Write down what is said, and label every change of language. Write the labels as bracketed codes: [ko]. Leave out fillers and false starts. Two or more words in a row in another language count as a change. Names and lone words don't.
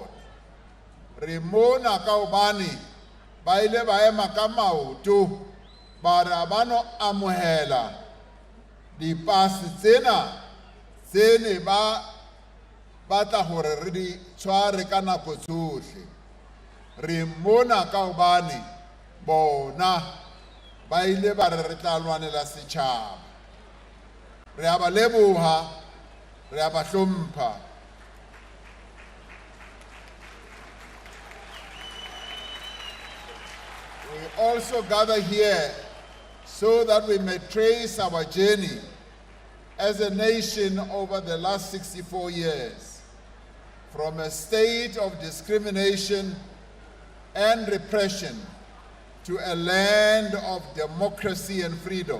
[st] Re mona ka hobane ba ile ba ema ka maoto ba re ba no amohela dipase tsena tsene ba batla hore re di tshware ka nako tsohle. Re mona ka hobane bona ba ile ba re tla lwanela setjhaba. Re a ba leboha, re a ba hlompha. [en] We also gather here so that we may trace our journey as a nation over the last 64 years, from a state of discrimination and repression to a land of democracy and freedom.